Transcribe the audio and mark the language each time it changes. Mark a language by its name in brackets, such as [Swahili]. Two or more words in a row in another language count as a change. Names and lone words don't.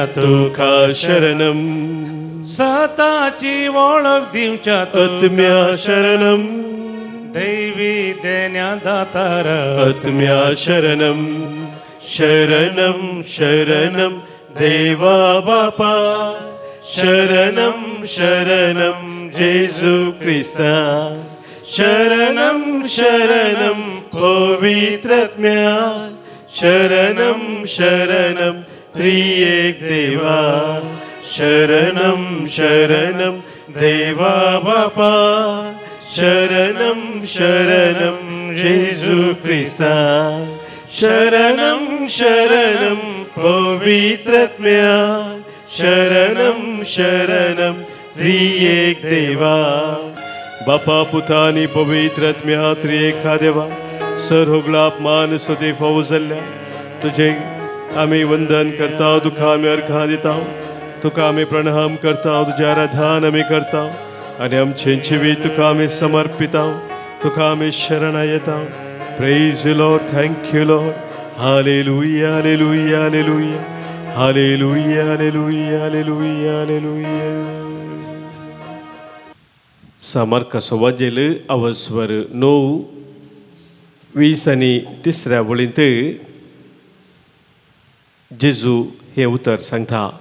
[Konkani] तुका शरणं सताची वळख दिवच्या आत्म्या शरणं दैवी देण्या दातार आत्म्या शरणं शरणं शरणं देवा बापा शरणं शरणं जेजू ख्रिस्ता शरणं शरणं पवित्रात्म्या शरणं शरणं त्रिएक देवा शरणं शरणं देवा बापा शरणं शरणं जेजू ख्रिस्ता शरणं शरणं पवित्रात्म्या शरणं शरणं त्रिएक देवा बापा पुतानी पवित्रात्म्या त्रिएका देवा सर होगळाप मान सुते फावो जाल्ल्या तुझे आमी वंदन करता तुका आमी अर्घां दिता तुका आमी प्रणाम करता तुझे आराधन आमी करता आनी आमचे जिवीत तुका आमी समर्पिता तुका आमी शरण येता [English] praise Lord thank you Lord [Konkani] हालेलुया हालेलुया हालेलुया हालेलुया हालेलुया हालेलुया हालेलुया. सामार्काचो वाजेल अवस्वर 9:20 आणि 3 वळींत जेजू हे उतर सांगता.